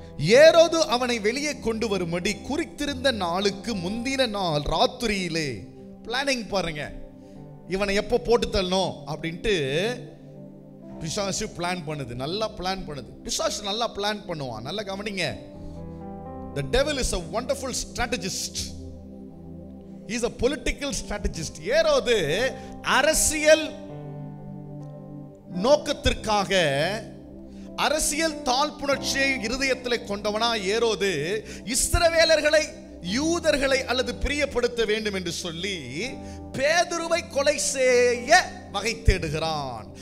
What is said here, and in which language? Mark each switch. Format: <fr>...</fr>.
<ta>ஏரோது அவனை வெளியே கொண்டு வரும்படி குறித்திருந்த நாளுக்கு முந்தின நாள் ராத்திரியிலே பிளானிங் பாருங்க, இவனை எப்போ போட்டு தள்ளணும் அப்படின்ட்டு பிசாசு பிளான் பண்ணுது. நல்லா பிளான் பண்ணுது. பிசாசு நல்லா பிளான் பண்ணுவான். நல்லா கவனிங்க.</ta> <en>The devil is a wonderful strategist. He is a political strategist.</en> <ta>ஏரோது அரசியல் நோக்கத்திற்காக அரசியல் தாழ்ப்புணர்ச்சியை இருதயத்தில் கொண்டவனா ஏரோது இஸ்ரவேலர்களை, யூதர்களை அல்லது பிரியப்படுத்த வேண்டும் என்று சொல்லி பேதுருவை கொலை செய்ய வகை தேடுகிறான்.</ta>